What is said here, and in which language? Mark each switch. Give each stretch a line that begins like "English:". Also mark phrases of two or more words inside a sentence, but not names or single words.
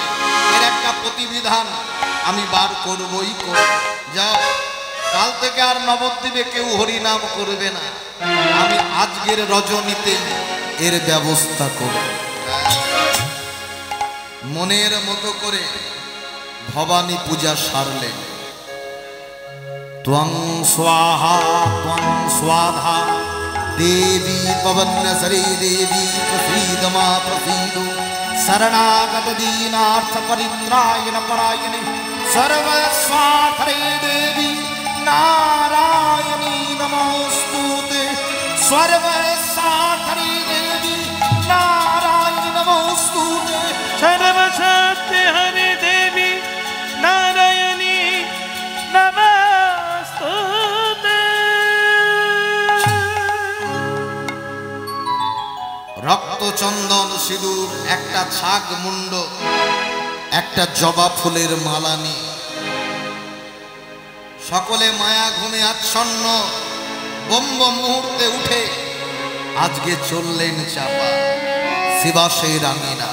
Bangla: এর একটা প্রতিবিধান আমি বার করবই করব। যাও, কাল থেকে আর নবদ্বীপে কেউ হরিনাম করবে না। আমি আজকের রজনীতে এর ব্যবস্থা করব। মনের মতো করে ভবানী পূজা সারলেন।
Sanskrit: त्वं स्वाहा त्वं स्वाधा देवी पवनसरी देवी प्रसीद मा प्रसीदो शरणागत दीनार्थ परित्रायण परायणे सर्वस्वार्थरे देवी नारायणी नमोस्तुते सर्वस्वार्थरे देवी नारायणी नमोस्तुते सर्वशक्ति हरि देवी नारायणी नमोस्तुते।
Bangla: রক্ত চন্দন সিঁদুর, একটা ছাগ মুন্ড, একটা জবা ফুলের মালা নিয়ে সকলে মায়া ঘুমে আচ্ছন্ন ব্রহ্ম মুহূর্তে উঠে আজকে চললেন চাপা শিবাসের আঙিনা।